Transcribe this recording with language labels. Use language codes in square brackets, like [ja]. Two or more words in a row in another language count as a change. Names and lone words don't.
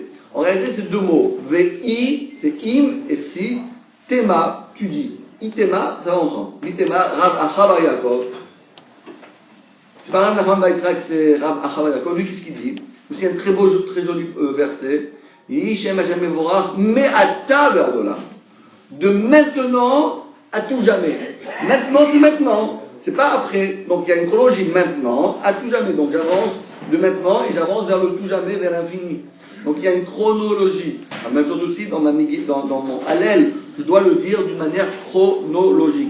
[fr] En réalité, c'est deux mots. Vei, c'est im, et si. Tema, tu dis. Itema, ça va ensemble. Itema, Rav Achav Yaakov. C'est pas Rav Nachman bar Yitzchak, c'est Rav Achav Yaakov. Lui, qu'est-ce qu'il dit? Aussi un très joli verset. [he] יהי שם ה' מבורך, מעתה ועד עולם. [fr] De maintenant à tout jamais. Maintenant, c'est maintenant. C'est pas après. Donc il y a une chronologie maintenant à tout jamais. Donc j'avance de maintenant et j'avance vers le tout jamais, vers l'infini. Donc il y a une chronologie. La même chose aussi dans mon Hallel, je dois le dire d'une manière chronologique.